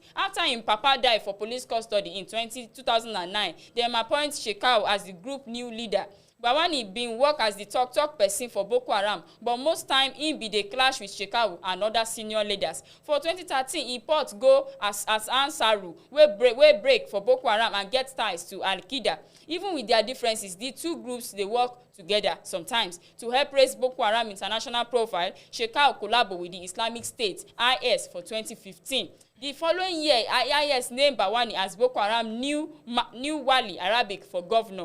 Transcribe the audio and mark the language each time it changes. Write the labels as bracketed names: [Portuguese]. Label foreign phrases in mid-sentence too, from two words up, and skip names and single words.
[Nigerian Pidgin] After him papa die for police custody in 2009, dem appoint Shekau as the group new leader. Bawani bin work as the talk person for Boko Haram, but most time im be dey clash with Shekau and other senior leaders. For 2013, e port go as Ansaru wey break for Boko Haram and get ties to Al-Qaeda. Even with their differences, the two groups dey work together sometimes to help raise Boko Haram international profile. Shekau collabo with the Islamic State (IS) for 2015. The following year, IS named Bawani as Boko Haram new Wali Arabic for governor.